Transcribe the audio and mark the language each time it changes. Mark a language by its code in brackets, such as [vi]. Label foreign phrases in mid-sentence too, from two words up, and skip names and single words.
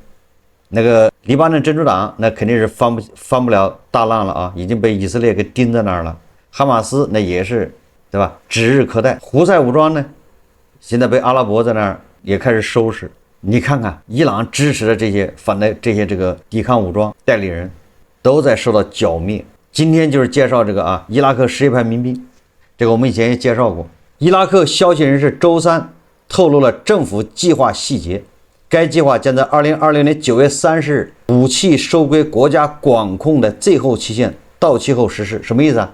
[zh] 那個黎巴嫩真主黨那肯定是翻不了大浪了啊，已經被以色列給盯在那兒了。哈馬斯那也是對吧，指日可待。胡塞武裝呢，現在被阿拉伯在那兒也開始收拾。你看看伊朗支持的這些反对這些這個抵抗武裝代理人都在受到剿滅。今天就是介紹這個啊伊拉克什葉派民兵，這個我們以前也介紹過。伊拉克消息人士周三透露了政府計劃細節，該計劃將在2020年9月30日武器收歸國家管控的最後期限到期後實施。什麼意思啊？